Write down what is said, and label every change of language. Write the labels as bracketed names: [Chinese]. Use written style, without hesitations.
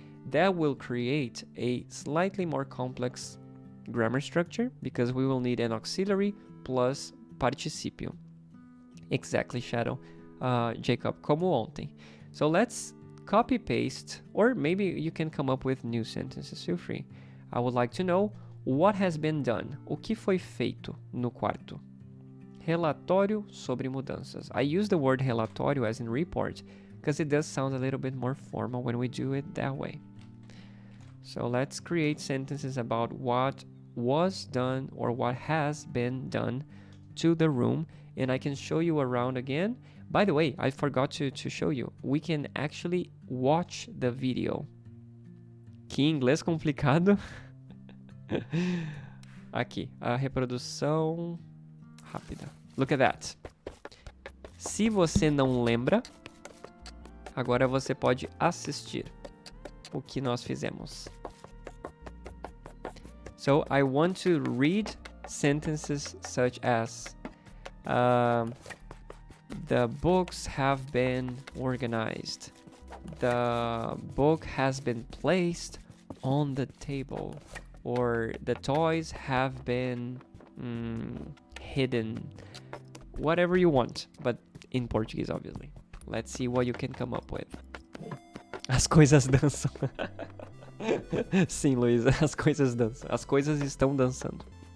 [English] That will create a slightly more complex grammar structure because we will need an auxiliary plus participio. Exactly, Shadow. [Portuguese] Jacob, como ontem. [English] So let's copy paste, or maybe you can come up with new sentences. Feel free. I would like to know what has been done. [Portuguese] O que foi feito no quarto? Relatório sobre mudanças. [English] I use the word relatório as in report because it does sound a little bit more formal when we do it that way. So let's create sentences about what was done or what has been done to the room, and I can show you around again. By the way, I forgot to show you. We can actually watch the video. [Portuguese] Que inglês complicado. Aqui, a reprodução rápida. [English] Look at that. [Portuguese] Se você não lembra, agora você pode assistir o que nós fizemos. [English] So I want to read sentences such as the books have been organized. The book has been placed on the table. Or the toys have been hidden. Whatever you want, but in Portuguese, obviously. Let's see what you can come up with. [Portuguese] As coisas dançam. Sim, Luísa, as coisas dançam. As coisas estão dançando.